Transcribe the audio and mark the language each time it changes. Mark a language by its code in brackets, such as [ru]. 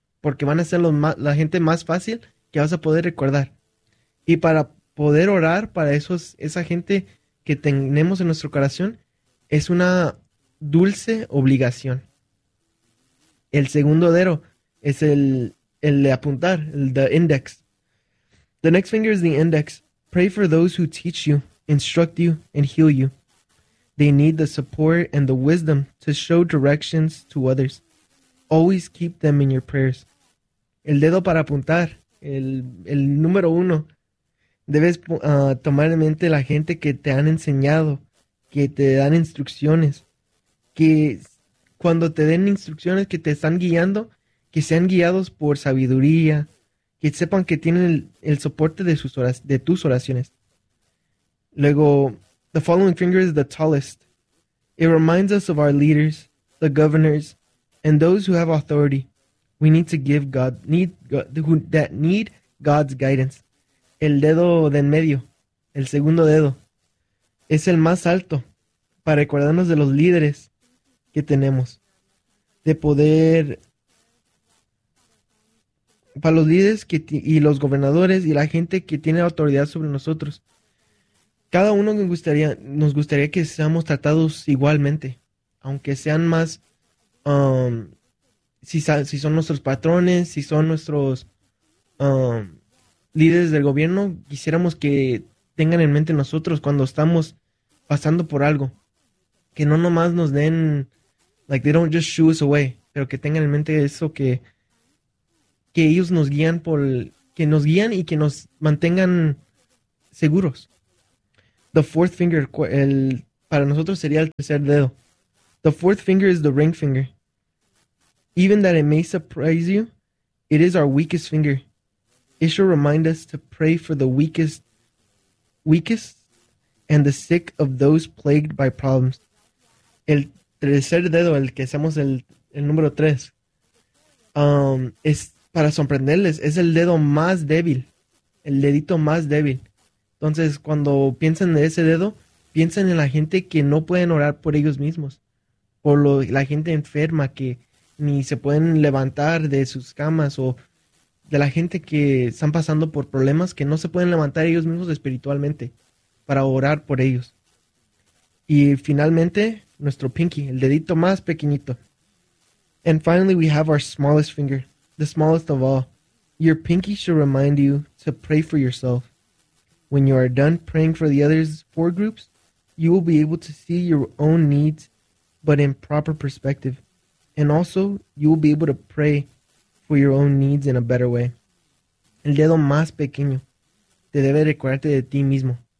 [es] Porque van a ser la gente más fácil que vas a poder recordar. Y para poder orar para esa gente que tenemos en nuestro corazón, es una dulce obligación. El segundo dedo es el de apuntar, el de index. [en] The next finger is the index. Pray for those who teach you, instruct you, and heal you. They need the support and the wisdom to show directions to others. Always keep them in your prayers. [es] El dedo para apuntar, el número uno. Debes tomar en mente la gente que te han enseñado, que te dan instrucciones, que. Cuando te den instrucciones que te están guiando, que sean guiados por sabiduría, que sepan que tienen el soporte de de tus oraciones. Luego, [en] the following finger is the tallest. It reminds us of our leaders, the governors, and those who have authority. We need to give God, need, who, that need God's guidance. [es] El dedo de en medio, el segundo dedo, es el más alto para recordarnos de los líderes que tenemos de poder para los líderes y los gobernadores y la gente que tiene autoridad sobre nosotros. Cada uno nos gustaría que seamos tratados igualmente, aunque sean más si son nuestros patrones, si son nuestros líderes del gobierno, quisiéramos que tengan en mente nosotros cuando estamos pasando por algo, que no nomás nos den. [en] Like, they don't just shoo us away, [es] pero que tengan en mente eso que ellos nos guían que nos guían y que nos mantengan seguros. [en] The fourth finger, [es] para nosotros sería el tercer dedo. [en] The fourth finger is the ring finger. Even that it may surprise you, it is our weakest finger. It should remind us to pray for the weakest and the sick of those plagued by problems. [es] El tercer dedo, el que hacemos el número tres, es para sorprenderles, es el dedo más débil, el dedito más débil. Entonces, cuando piensan en ese dedo, piensan en la gente que no pueden orar por ellos mismos, por la gente enferma que ni se pueden levantar de sus camas, o de la gente que están pasando por problemas que no se pueden levantar ellos mismos espiritualmente para orar por ellos. Y finalmente, nuestro pinky, el dedito más pequeñito. [en] And finally, we have our smallest finger, the smallest of all. Your pinky should remind you to pray for yourself. When you are done praying for the others four groups, you will be able to see your own needs, but in proper perspective. And also, you will be able to pray for your own needs in a better way. [es] El dedo más pequeño te debe recordarte de ti mismo.